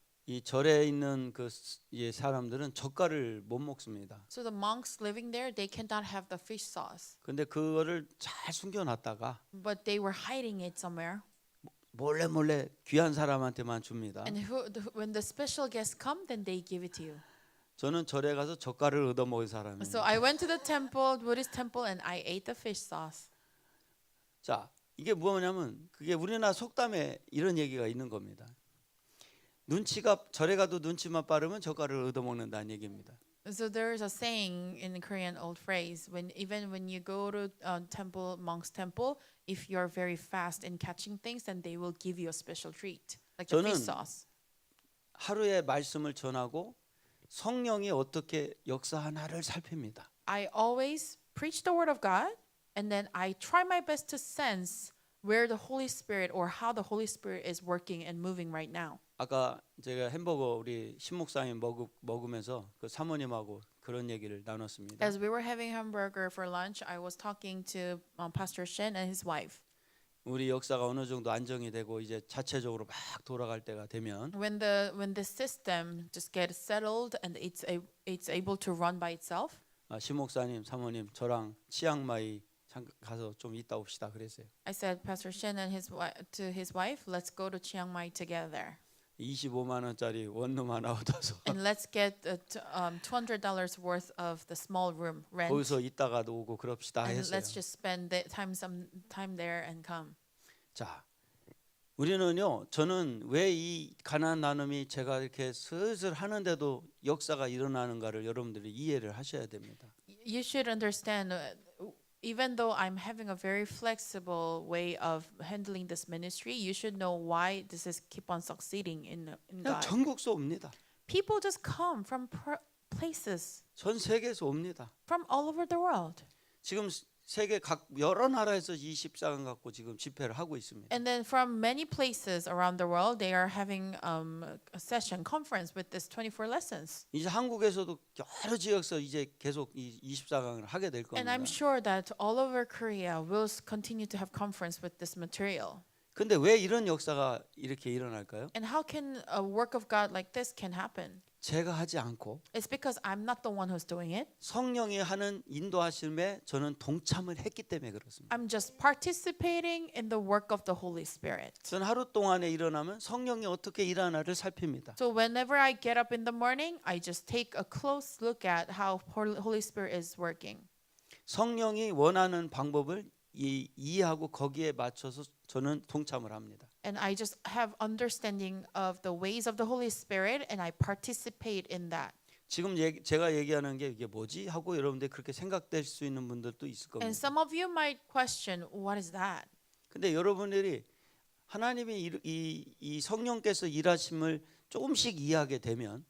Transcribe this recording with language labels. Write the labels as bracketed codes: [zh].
[ko] 이 절에 있는 사람들은 젓갈을 못 먹습니다. [en] So the monks living there, they cannot have the fish sauce, [ko] 근데 그거를 잘 숨겨놨다가 [en] but they were hiding it somewhere. [ko] 몰래 귀한 사람한테만 줍니다. [en] And when the special guests come, then they give it to you. [ko] 저는 절에 가서 젓갈을 얻어 먹은 [en] So [ko] 사람입니다. [en] I went to the temple, Buddhist temple, and I ate the fish sauce. [ko] 자, 이게 뭐냐면 그게 우리나라 속담에 이런 얘기가 있는 겁니다. 눈치가 절에 가도 눈치만 빠르면 젓갈을 얻어먹는다는 얘기입니다. [en] So there is a saying in the Korean old phrase when even when you go to temple monk's temple, if you're very fast in catching things, then they will give you a special treat, like the [ko] 저는 [en] fish sauce. [ko] 하루에 말씀을 전하고 성령이 어떻게 역사하나를 살핍니다. [en] I always preach the word of God, and then I try my best to sense where the Holy Spirit or how the Holy Spirit is working and moving right now. [ko] 아까 제가 햄버거 우리 신목사님 먹으면서 그 사모님하고 그런 얘기를 나눴습니다. [en] As we were having hamburger for lunch, I was talking to Pastor Shin and his wife. [ko] 우리 역사가 어느 정도 안정이 되고 이제 자체적으로 막 돌아갈 때가 되면 [en] When the system just gets settled and it's able to run by itself, [ko] 신목사님, 사모님 저랑 치앙마이 가서 좀 있다 옵시다 그랬어요. [en] I said Pastor Shin and to his wife, let's go to Chiang Mai together [ko] 25만 원짜리 원룸 하나 얻어서 [en] and let's get $200 worth of the small room rent. [ko] 거기서 있다가도 오고 그럽시다 [en] And [ko] 했어요. [en] let's just spend some time there and come. [ko] 자, 우리는요. 저는 왜 이 가나안 나눔이 제가 이렇게 슬슬 하는데도 역사가 일어나는가를 여러분들이 이해를 하셔야 됩니다. [en] You should understand, even though I'm having a very flexible way of handling this ministry, you should know why this is keep on succeeding in [ko] 그냥 [en] God. [ko] 전국서 옵니다. [en] People just come from places, [ko] 전 세계에서 옵니다. [en] from all over the world. [ko] 지금 세계 각 여러 나라에서 24강 갖고 지금 집회를 하고 있습니다. [en] And then from many places around the world, they are having a session, conference with this 24 lessons. [ko] 이제 한국에서도 여러 지역에서 이제 계속 이 24강을 하게 될 [en] And [ko] 겁니다. [en] I'm sure that all over Korea will continue to have conference with this material. [ko] 근데 왜 이런 역사가 이렇게 일어날까요? [en] And how can a work of God like this can happen? [ko] 제가 하지 않고 [en] It's because I'm not the one who's doing it. [ko] 성령이 하는 인도하심에 저는 동참을 했기 때문에 그렇습니다. [en] I'm just participating in the work of the Holy Spirit. [ko] 저는 하루 동안에 일어나면 성령이 어떻게 일하나를 살핍니다. [en] So whenever I get up in the morning, I just take a close look at how Holy Spirit is working. [ko] 성령이 원하는 방법을 이해하고 거기에 맞춰서 저는 동참을 합니다. [en] And I just have understanding of the ways of the Holy Spirit and I participate in that. [ko] 지금 제가 얘기하는 게 이게 뭐지 하고 여러분들 그렇게 생각될 수 있는 분들도 있을 [en] And [ko] 겁니다. [en] some of you might question, what is that? [ko] 근데 여러분들이 하나님이 이 성령께서 일하심을 조금씩 이해하게 되면